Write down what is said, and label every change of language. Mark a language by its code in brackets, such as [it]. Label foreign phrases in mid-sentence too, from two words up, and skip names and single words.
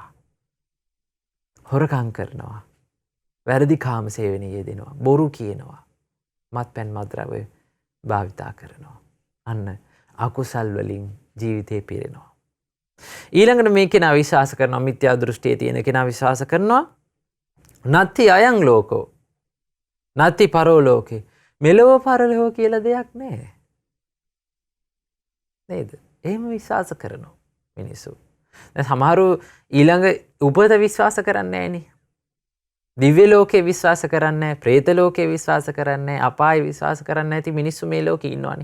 [si] හොරකම් කරනවා. වැරදි කාම සේවනයේ යෙදෙනවා. බොරු කියනවා. මත්පැන් මත්ද්‍රව්‍ය භාවිතා කරනවා. අන්න අකුසල් වලින් ජීවිතේ පිරෙනවා. ඊළඟට මේ කෙනා විශ්වාස කරනවා, මිත්‍යා දෘෂ්ටියේ තියෙන කෙනා විශ්වාස කරනවා [pi] නත්ති අයං ලෝකෝ නත්ති පරෝ ලෝකේ, [si] මෙලොව පරලොව කියලා දෙයක් නැහැ. නේද? එහෙම විශ්වාස කරනවා මිනිස්සු. දැන් සමහරු ඊළඟ උපත විශ්වාස කරන්නේ නැහනේ. දිව්‍ය ලෝකේ විශ්වාස කරන්නේ නැහැ, പ്രേත ලෝකේ විශ්වාස කරන්නේ නැහැ, අපාය විශ්වාස කරන්නේ නැති මිනිස්සු මේ ලෝකේ ඉන්නවනේ.